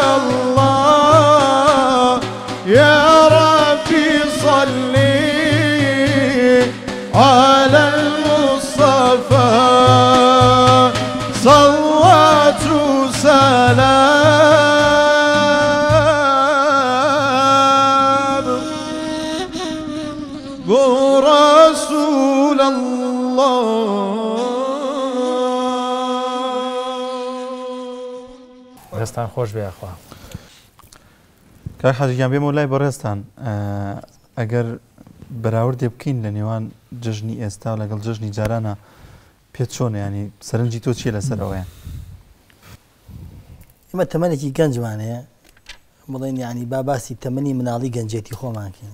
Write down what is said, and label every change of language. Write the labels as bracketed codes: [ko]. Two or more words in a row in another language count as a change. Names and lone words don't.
[ar] الله يا ربي صلي على المصطفى صلوات وسلام برسول الله [ckb] دەستان خۆش بێخوا کاک حاجیان بێمە لای بەڕێستان ئەگەر بەراوردێ بکەین لە نێوان جژنی ئێستا و لەگەڵ جژنی جارانە پێت چۆنە ینی سەرنجی تۆ چیە لەسەرەوەیان ئمە تەمەنێکی گەنجمانەیە بڵێن یعنی با باسی تەمەنی مناڵی گەنجێتی خۆمانکەین